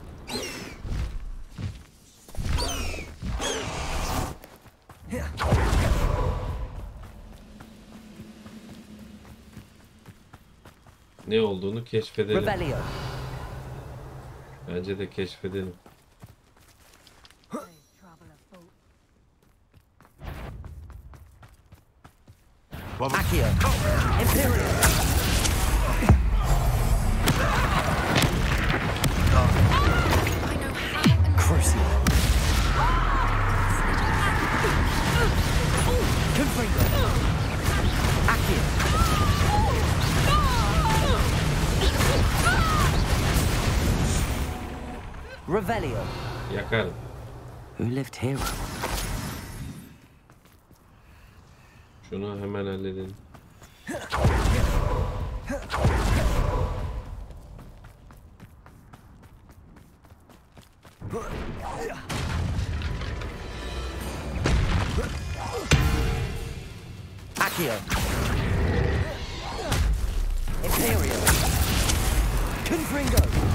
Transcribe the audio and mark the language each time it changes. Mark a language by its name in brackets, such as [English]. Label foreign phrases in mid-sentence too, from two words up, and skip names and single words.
[Turkish] Ne olduğunu keşfedelim. Revelio. Bence de keşfedelim. Accio. Imperial. Crucial. Confringo. Accio. Revelio. Yakarım. [English] Who lived here? [Turkish] Şunu hemen halledelim. Accio. Imperial. Confringo.